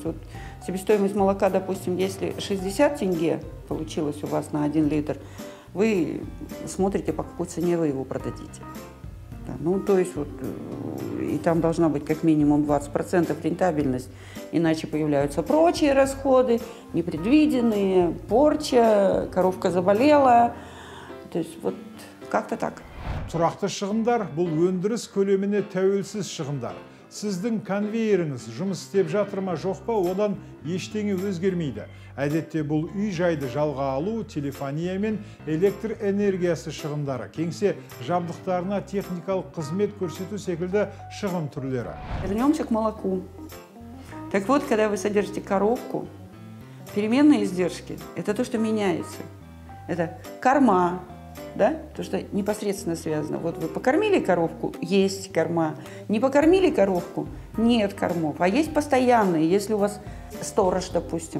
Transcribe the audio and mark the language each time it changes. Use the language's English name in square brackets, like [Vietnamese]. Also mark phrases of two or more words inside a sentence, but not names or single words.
[Russian] Вот себестоимость молока, допустим, если 60 тенге получилось у вас на 1 литр, вы смотрите, по какой цене вы его продадите. Да, то есть вот, и там должна быть как минимум 20% рентабельность, иначе появляются прочие расходы, непредвиденные, порча, коровка заболела, то есть вот как-то так. [Kazakh] Тұрақты шығындар бұл өндіріс көлеміне тәуелсіз шығындар. Сіздің конвейеріңіз жұмыс істеп жатыр ма жоқ па, одан ештеңе өзгермейді. Әдетте бұл үй жайды жалға алу, телефония мен электр энергиясы шығындары, кеңсе жабдықтарына техникалық қызмет көрсету секілді шығын түрлері. [Russian] Вернемся к молоку. Так вот, когда вы содержите коровку, переменные издержки – это то, что меняется. Это корма, да? Потому что непосредственно связано. Вот вы покормили коровку, есть корма. Не покормили коровку, нет кормов. А есть постоянные, если у вас сторож, допустим.